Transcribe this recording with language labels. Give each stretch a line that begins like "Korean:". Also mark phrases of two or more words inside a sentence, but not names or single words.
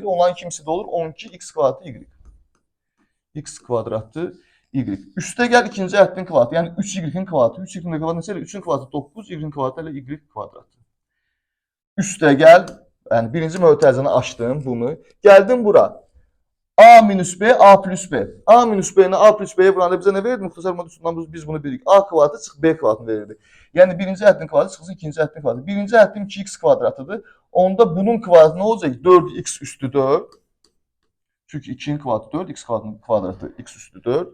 Azerbaijani: Onların 2 misli də olur 12x kvadratı y. X kvadratı y. Üstə gəl ikinci həddin kvadratı. Yəni 3y-in kvadratı. 3y-in kvadratı neçədir? 3-ün kvadratı 9, y-in kvadratı ilə y kvadratı. Üstə gəl, yəni birinci mötərizəni açdım bunu. Gəldim bura. A minus B, A plus B. A minus B ilə A plus B-yə vuranda bizə nə verirdi? Müxtəsər mod üstündən biz bunu bilirik. A kvadratı çıx B kvadratını verirdi. Yəni birinci həddin kvadratı çıxsın ikinci həddin kvadratı. Birinci həddim 2x kvadratıdır. Onda bunun kvadratı nə olacaq? 4x üstü 4. Çünki 2'nin kvadratı 4, x kvadratı x üstü 4.